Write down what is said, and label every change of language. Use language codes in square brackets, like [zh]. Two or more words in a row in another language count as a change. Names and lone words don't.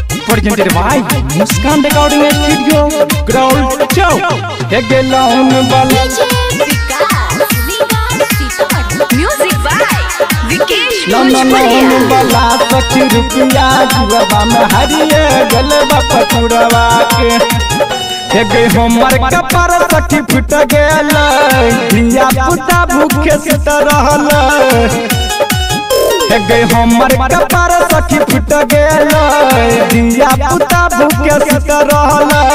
[en] presented by Muskan Recording Studio, Ground Show. Music by Vikesh [mai] बला सखी रुपया जुआ में हरिये गलबा पटुरवा के गे हमर कपर सखी फुट गेल धिया पुता भूखे सुत रहल गे हमर कपर सखी फुट गेल धिया पुता भूखे सुत रहल